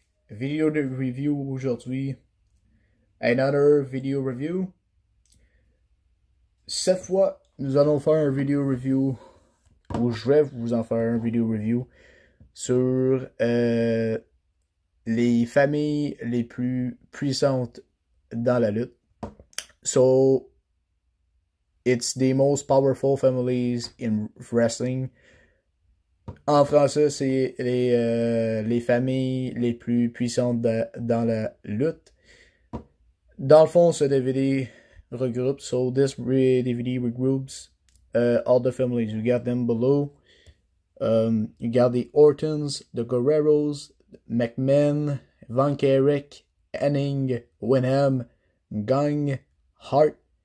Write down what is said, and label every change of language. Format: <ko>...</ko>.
<fr>Vidéo de review aujourd'hui.</fr> <en>Another video review.</en> <fr>Cette fois, nous allons faire un vidéo review, ou je vais vous en faire un vidéo review sur les familles les plus puissantes dans la lutte.</fr> <en>So, it's the most powerful families in wrestling.</en> <fr>En français, c'est les familles les plus puissantes dans la lutte. Dans le fond, ce DVD regroupe.</fr> <en>So this DVD regroups all the families. You got them below. You got the Ortons, the Guerreros, McMahon, Von Erich, Hennig, Winham, Gang, Hart.</en>